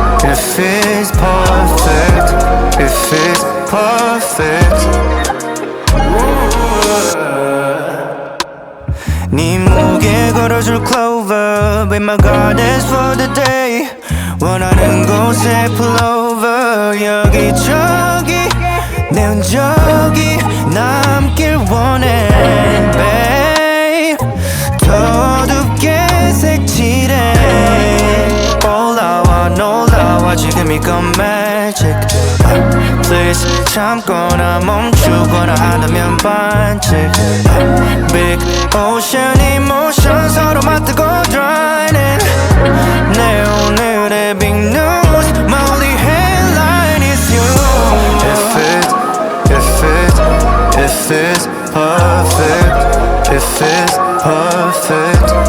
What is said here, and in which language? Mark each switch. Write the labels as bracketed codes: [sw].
[en] If it's perfect, if it's perfect. [ko] 네 목에 걸어줄 [en] clover, be my goddess for the day. [ko] 원하는 곳에 [en] pull over. [ko] 여기저기 내 흔적이 남길 원해, [en] babe. [ko] 더 둡게 색칠해. 올라와 놀라와 지금 이건 magic. Please 참거나 멈추거나 한다면 반칙. [en] Big ocean emotion [ko] 서로 맞대고 [en] drowning. [ko] 내 오늘의 [en] big news, my only headline is you. If it's perfect, if it's perfect, if it's perfect.